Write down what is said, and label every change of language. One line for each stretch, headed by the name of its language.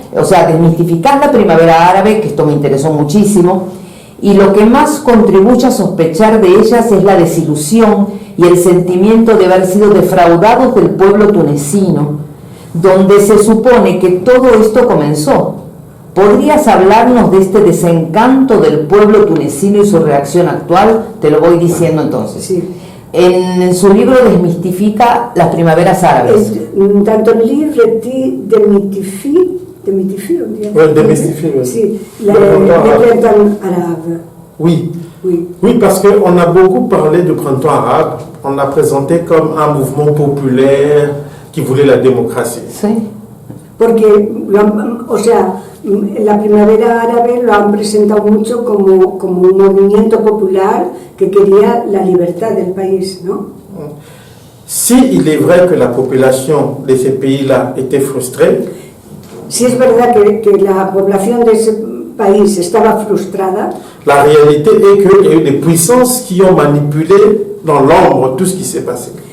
Spanish: O sea, desmistificás la primavera árabe, que esto me interesó muchísimo, y lo que más contribuye a sospechar de ellas es la desilusión y el sentimiento de haber sido defraudados del pueblo tunecino, donde se supone que todo esto comenzó. ¿Podrías hablarnos de este desencanto del pueblo tunecino y su reacción actual? Te lo voy diciendo entonces. Sí. En su libro desmistifica las primaveras árabes.
French: Dans ton livre, tu démystifies, Oui, démystifie, oui.
Spanish: Sí,
French: Le le printemps printemps arabe. Oui. Oui. Oui, parce qu'on a beaucoup parlé du printemps arabe. On l'a présenté comme un mouvement populaire qui voulait la démocratie.
Spanish: Sí. Porque, o sea, la primavera árabe lo han presentado mucho como un movimiento popular que quería la libertad del país, ¿no?
French: Si il est vrai que la population de ces pays-là était frustrée,
Spanish: Si es verdad que la población de ese país estaba frustrada,
French: la réalité est qu'il y a eu des puissances qui ont manipulé dans l'ombre tout ce qui s'est passé.